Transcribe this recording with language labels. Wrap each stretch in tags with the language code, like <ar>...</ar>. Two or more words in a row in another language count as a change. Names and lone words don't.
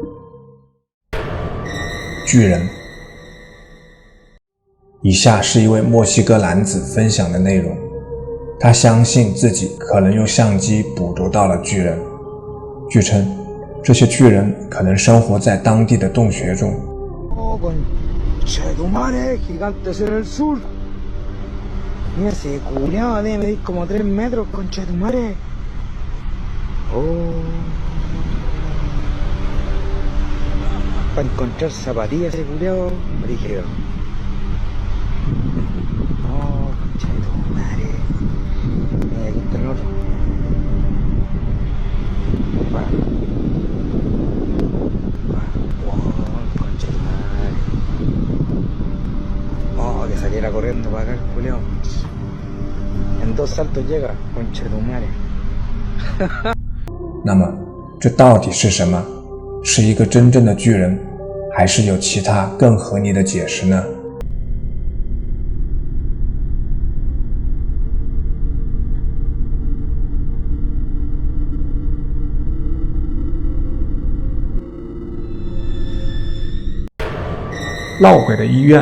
<zh>巨人。以下是一位墨西哥男子分享的内容，他相信自己可能用相机捕捉到了巨人。据称，这些巨人可能生活在当地的洞穴中。</zh> <es>Che tu madre, gigantes en el sur. Mira ese culiao debe medir como 3 metros, concha tu madre. Oh. Para encontrar zapatillas ese culiao, brígido. Oh, concha tu madre. Mira, aquí está el otro. Que saliera corriendo para acá el culiao. En 2 saltos llega, concha tu madre.</es> <zh>那么，这到底是什么？是一个真正的巨人，还是有其他更合理的解释呢？闹鬼的医院。</zh>